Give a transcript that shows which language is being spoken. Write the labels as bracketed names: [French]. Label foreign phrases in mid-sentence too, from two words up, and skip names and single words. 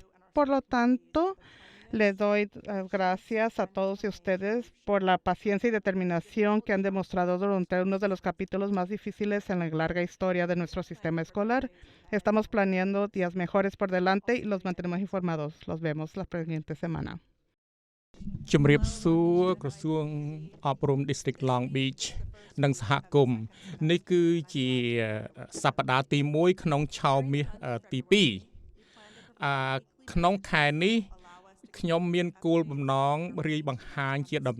[Spanish] Por lo tanto, le doy las gracias a todos ustedes por la paciencia y determinación que han demostrado durante uno de los capítulos más difíciles en la larga historia de nuestro sistema escolar. Estamos planeando días mejores por delante y los mantenemos informados. Los vemos la siguiente semana. [Khmer] ជំរាបសួរក្រសួងអប់រំ District Long Beach និងសហគមន៍នេះគឺជាសប្តាហ៍ទី1ក្នុងឆោមមាសទី2ក្នុងខែនេះខ្ញុំមានគោលបំណងរាយបង្ហាញជាដំ